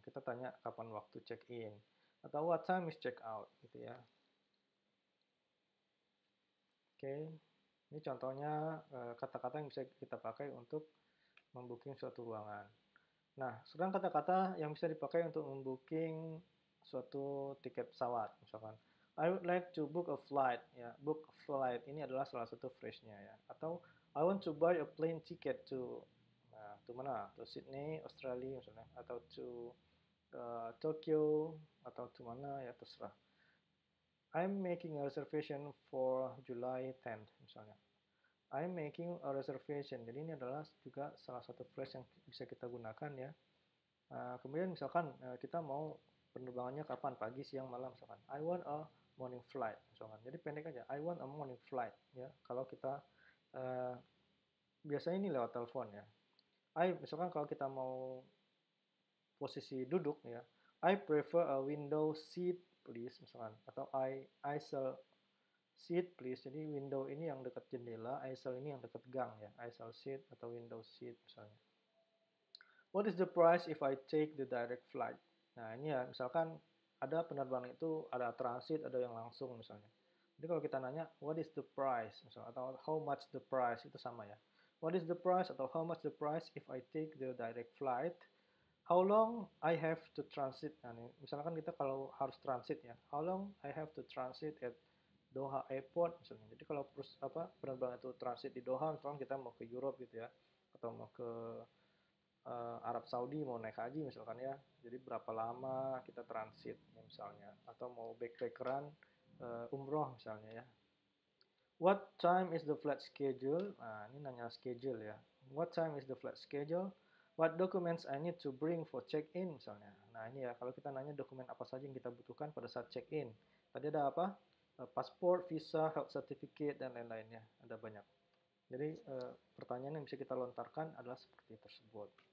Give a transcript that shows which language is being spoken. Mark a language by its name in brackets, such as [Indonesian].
[Indonesian] Kita tanya kapan waktu check-in. Atau [English] what time is check-out [Indonesian] gitu ya. Oke. Ini contohnya kata-kata yang bisa kita pakai untuk membooking suatu ruangan. Nah, sekarang kata-kata yang bisa dipakai untuk membooking suatu tiket pesawat. Misalkan, [English] I would like to book a flight. [Indonesian] Ya, [English] book a flight [Indonesian] ini adalah salah satu phrase-nya ya. [English] Atau I want to buy a plane ticket to, nah, to mana? [Indonesian] To Sydney, Australia misalnya. Atau to Tokyo, atau to mana ya, terserah. [English] I'm making a reservation for July 10th misalnya. I'm making a reservation. [Indonesian] Jadi ini adalah juga salah satu phrase yang bisa kita gunakan ya. Kemudian misalkan kita mau penerbangannya kapan, pagi, siang, malam misalkan. [English] I want a morning flight [Indonesian] misalkan. Jadi pendek aja. [English] I want a morning flight [Indonesian] ya. Kalau kita biasanya ini lewat telepon ya. Misalkan kalau kita mau posisi duduk ya, [English] I prefer a window seat please [Indonesian] misalkan, atau [English] I shall seat please. [Indonesian] Jadi window ini yang dekat jendela, I shall ini yang dekat gang ya, [English] I shall sit [Indonesian] atau window seat misalnya. [English] What is the price if I take the direct flight? [Indonesian] Nah ini ya, misalkan ada penerbangan itu ada transit, ada yang langsung misalnya. Jadi kalau kita nanya [English] what is the price [Indonesian] misalnya, atau [English] how much the price, [Indonesian] itu sama ya. [English] What is the price atau how much the price if I take the direct flight? How long I have to transit? [Indonesian] Nah, nih, misalkan kita kalau harus transit ya, [English] how long I have to transit at Doha Airport [Indonesian] misalnya. Jadi kalau penerbangan itu transit di Doha, misalkan kita mau ke Europe gitu ya, atau mau ke Arab Saudi mau naik haji misalkan ya. Jadi berapa lama kita transit ya, misalnya, atau mau backpackeran umroh misalnya ya. [English] What time is the flight schedule? [Indonesian] Nah, ini nanya schedule ya. [English] What time is the flight schedule? What documents I need to bring for check-in misalnya. [Indonesian] Nah, ini ya, kalau kita nanya dokumen apa saja yang kita butuhkan pada saat check-in. Tadi ada apa? Paspor, visa, health certificate, dan lain-lainnya. Ada banyak. Jadi, pertanyaan yang bisa kita lontarkan adalah seperti tersebut.